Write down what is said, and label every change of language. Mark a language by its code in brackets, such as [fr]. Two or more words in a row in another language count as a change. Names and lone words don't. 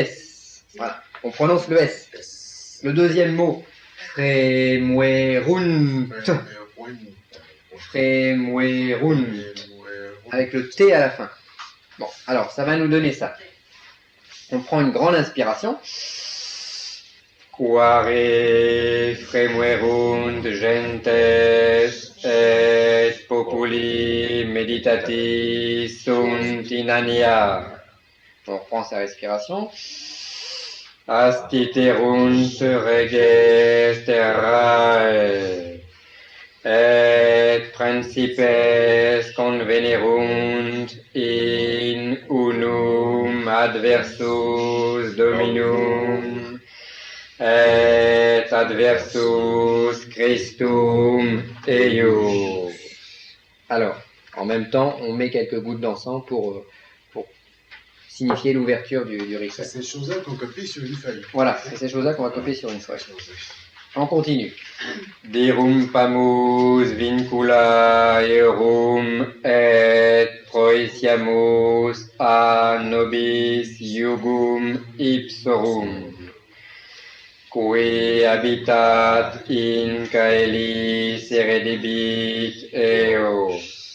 [fr] Voilà, on prononce le S. Le deuxième mot, fremuerunt. Fremuerunt. Avec le T à la fin. Bon, alors ça va nous donner ça. On prend une grande inspiration. [la] Quare fremuerunt gentes et populi meditati sunt in ania. [fr] On reprend sa respiration. [la] Astiterunt reges terrae et principes convenerunt in unum adversus dominum et adversus Christum eius. [fr] Alors, en même temps, on met quelques gouttes d'encens pour signifier l'ouverture du rituel. C'est ces choses-là qu'on copie sur une feuille. Voilà, c'est ces choses-là qu'on va copier sur une feuille. On continue. [la] Dirumpamus vincula erum et proesiamus a nobis iugum ipsorum. Qui habitat in caelis eredibit eos.